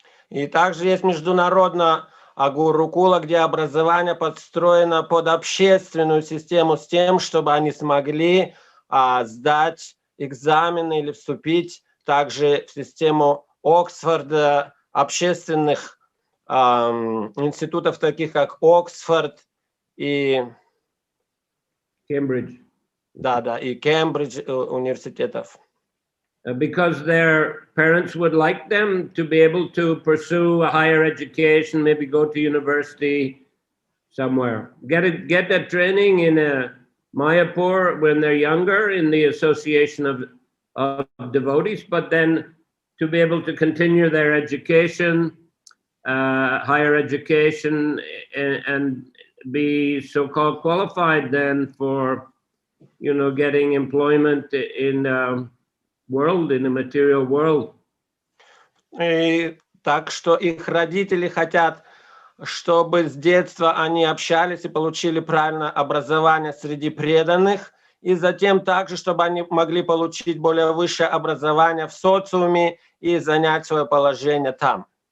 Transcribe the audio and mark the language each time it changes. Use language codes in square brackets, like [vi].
[ru] И также есть международная гурукула, где образование подстроено под общественную систему с тем, чтобы они смогли сдать экзамены или вступить также в систему Оксфорда, общественных институтов, таких как Оксфорд и [en] Cambridge. [ru] Да, и Кембридж университетов. [en] Because their parents would like them to be able to pursue a higher education, maybe go to university somewhere. Get that training in Mayapur when they're younger in the association of devotees, but then to be able to continue their education, higher education, and be so-called qualified then for, getting employment in world, in the material world. [ru] И так что их родители хотят, чтобы с детства они общались и получили правильное образование среди преданных, и затем также, чтобы они могли получить более высшее образование в социуме и занять свое положение там.